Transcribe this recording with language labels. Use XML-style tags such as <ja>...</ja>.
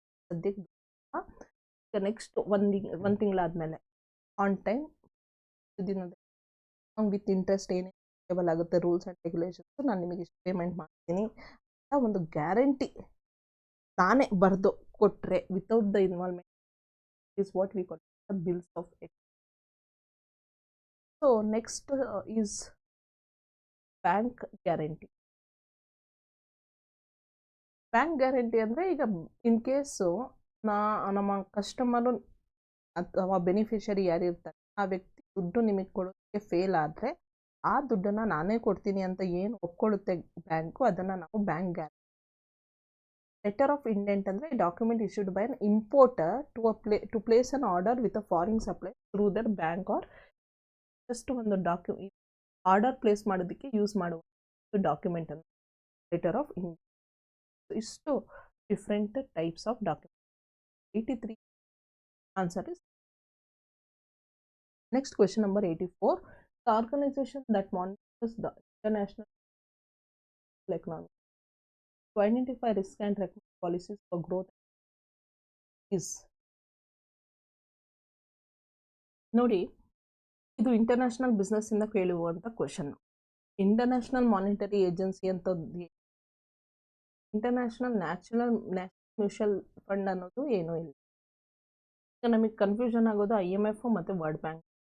<kn>ಸದ್ಯಕ್ಕೆ ನೆಕ್ಸ್ಟ್ ಒಂದು ತಿಂಗಳಾದಮೇಲೆ</kn> <en>on time with interest</en> <kn>ಏನೇನು ಅವೈಲೇಬಲ್ ಆಗುತ್ತೆ,</kn> <en>rules and regulations,</en> <kn>ನಾನು ನಿಮಗೆ ಇಷ್ಟು ಪೇಮೆಂಟ್ ಮಾಡ್ತೀನಿ ಅಂತ ಒಂದು ಗ್ಯಾರಂಟಿ ನಾನೇ ಬರೆದು ಕೊಟ್ಟರೆ</kn> <en>Without the involvement is what we call the bills of exchange. So next is bank guarantee.</en> <kn>Bank guarantee ಅಂದರೆ, ಈಗ ಇನ್ ಕೇಸು ನಮ್ಮ ಕಸ್ಟಮರು ಅಥವಾ ಬೆನಿಫಿಷರಿ ಯಾರಿರ್ತಾರೆ ಆ ವ್ಯಕ್ತಿ ದುಡ್ಡು ನಿಮಗೆ ಕೊಡೋದಕ್ಕೆ ಫೇಲ್ ಆದರೆ, ಆ ದುಡ್ಡನ್ನು ನಾನೇ ಕೊಡ್ತೀನಿ ಅಂತ ಏನು ಒಪ್ಕೊಳ್ಳುತ್ತೆ ಬ್ಯಾಂಕು, ಅದನ್ನು ನಾವು bank guarantee.</kn> <en>letter of indent ಅಂದರೆ document issued by an importer to place an order with a foreign supply through their bank, or just</en> <kn>ಒಂದು ಆರ್ಡರ್ ಪ್ಲೇಸ್ ಮಾಡೋದಕ್ಕೆ ಯೂಸ್ ಮಾಡುವ ಡಾಕ್ಯುಮೆಂಟ್ ಅಂತ</kn> <en>Letter of indent.</en> <kn>ಇಷ್ಟು different types of document. 83 answer is. Next question number 84.</kn> <en>The organization that monitors the international economy to identify risk and recommend policies for growth is.</en> <kn>ನೋಡಿ, ಇದು international business ಇಂದ ಕೇಳುವಂಥ question. International monetary agency ಅಂತ, international national mutual fund ಅನ್ನೋದು ಏನೂ ಇಲ್ಲ. ಈಗ ನಮಗೆ ಕನ್ಫ್ಯೂಷನ್ ಆಗೋದು IMF ಮತ್ತು ವರ್ಲ್ಡ್ ಬ್ಯಾಂಕ್.</kn>